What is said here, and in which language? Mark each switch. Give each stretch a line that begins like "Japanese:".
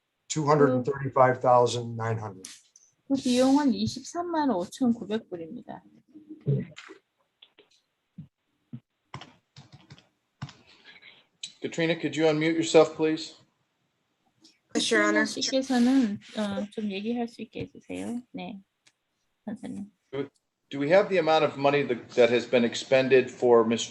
English: $235,900.
Korean: 그 비용은 23만 5,900불입니다.
English: Katrina, could you unmute yourself, please? Yes, Your Honor.
Korean: 씨께서는 좀 얘기할 수 있게 해주세요. 네, 판사님.
English: Do we have the amount of money that has been expended for Ms.